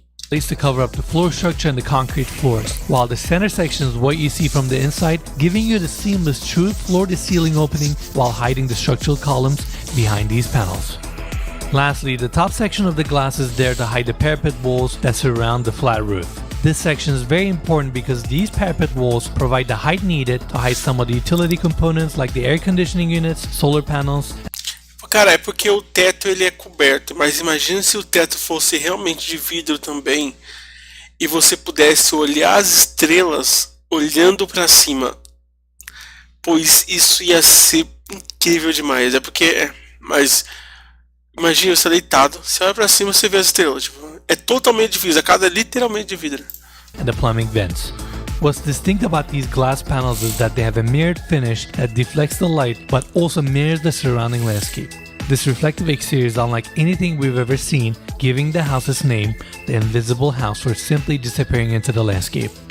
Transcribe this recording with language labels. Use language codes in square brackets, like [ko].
[en] to cover up the floor structure and the concrete floors, while the center section is what you see from the inside, giving you the seamless true floor-to-ceiling opening while hiding the structural columns behind these panels. Lastly, the top section of the glass is there to hide the parapet walls that surround the flat roof. This section is very important because these parapet walls provide the height needed to hide some of the utility components like the air conditioning units, solar panels. [pt] Cara, é porque o teto ele é coberto, mas imagina se o teto fosse realmente de vidro também e você pudesse olhar as estrelas olhando para cima, pois isso ia ser incrível demais. É porque. Mas. Imagina você deitado, você olha pra cima e você vê as estrelas. Tipo, é totalmente de vidro, a casa é literalmente de vidro. [en] And the plumbing vents. What's distinct about these glass panels is that they have a mirrored finish that deflects the light but also mirrors the surrounding landscape. This reflective exterior is unlike anything we've ever seen, giving the house its name, the invisible house, or simply disappearing into the landscape.